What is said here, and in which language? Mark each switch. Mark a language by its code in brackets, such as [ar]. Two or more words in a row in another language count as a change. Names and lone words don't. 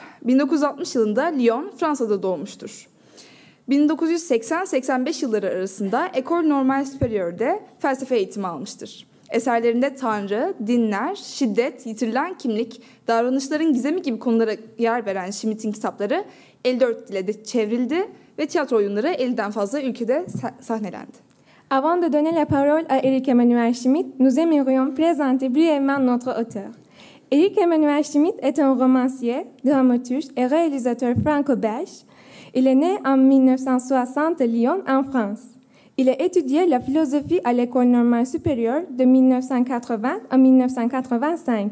[tr] 1960 yılında Lyon, Fransa'da doğmuştur. 1980-85 yılları arasında École Normale Supérieur'de felsefe eğitimi almıştır. Eserlerinde Tanrı, dinler, şiddet, yitirilen kimlik, davranışların gizemi gibi konulara yer veren Schmidt'in kitapları 54 dile de çevrildi ve tiyatro oyunları 50'den fazla ülkede sahnelendi. [fr] Avant de donner la parole à Éric Emmanuel Schmitt, nous aimerions présenter brièvement notre auteur. Éric Emmanuel Schmitt est un romancier, dramaturge et réalisateur franco-belge. Il est né en 1960 à Lyon, en France. Il a étudié la philosophie à l'École normale supérieure de 1980 à 1985.